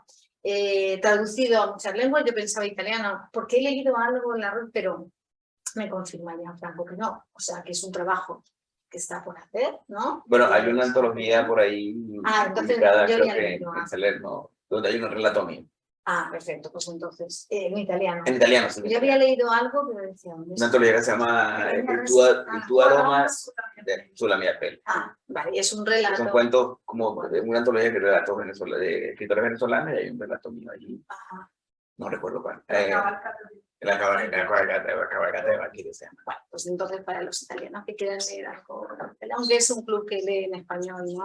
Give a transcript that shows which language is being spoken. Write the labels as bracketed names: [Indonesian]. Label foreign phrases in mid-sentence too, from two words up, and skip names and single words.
[Spanish] Traducido a muchas lenguas. Yo pensaba italiano porque he leído algo en la red, pero me confirmaría Franco que no, o sea que es un trabajo que está por hacer, ¿no? Bueno, hay una antología por ahí publicada, yo creo ya que leído, en Salerno, donde hay un relato mío. Perfecto, pues entonces, en italiano. En italiano, sí. Yo había leído algo, pero decía... Una antología que se llama Il tuo aroma sulla mia pelle. Vale, y es un relato. Son cuentos como de una antología de relatos de escritores venezolanos y hay un relato mío allí. No recuerdo cuál. La cabalgata aquí se llama. Bueno, pues entonces para los italianos que quieran leer algo, aunque es un club que lee en español, ¿no?